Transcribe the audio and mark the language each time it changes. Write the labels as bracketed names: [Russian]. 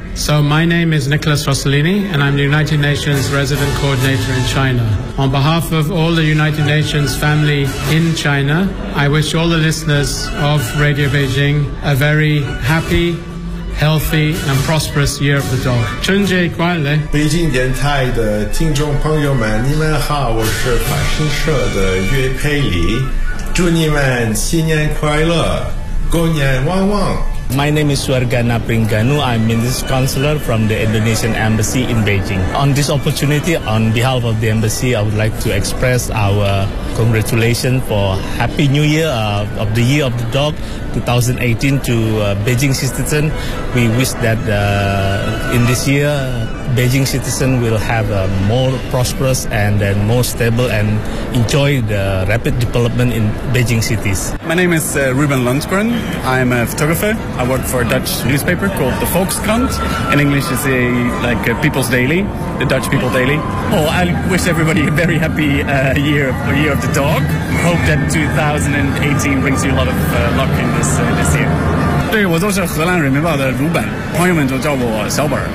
[English] So my name is Nicholas Rossellini, and I'm the United Nations Resident Coordinator in China. On behalf of all the United Nations family in China, I wish all the listeners of Radio Beijing a very happy, healthy, and prosperous Year of the Dog. [Chinese] 春节快乐！北京电台的听众朋友们，你们好，我是法新社的岳佩里，祝你们新年快乐，狗年旺旺。 [English] My name is Suargana Pringanu. I'm Minister Counselor from the Indonesian Embassy in Beijing. On this opportunity, on behalf of the Embassy, I would like to express our congratulations for Happy New Year of the Year of the Dog 2018 to Beijing citizens. We wish that in this year, Beijing citizens will have a more prosperous and then more stable and enjoy the rapid development in Beijing cities. My name is Ruben Lundgren. I'm a photographer. I work for a Dutch newspaper called the Volkskrant. In English, it's a, like a People's Daily, the Dutch People Daily. Oh, I wish everybody a very happy year of the dog. Hope that 2018 brings you a lot of luck in this year. [Chinese] 对，我就是荷兰人民报的鲁本，朋友们就叫我小本。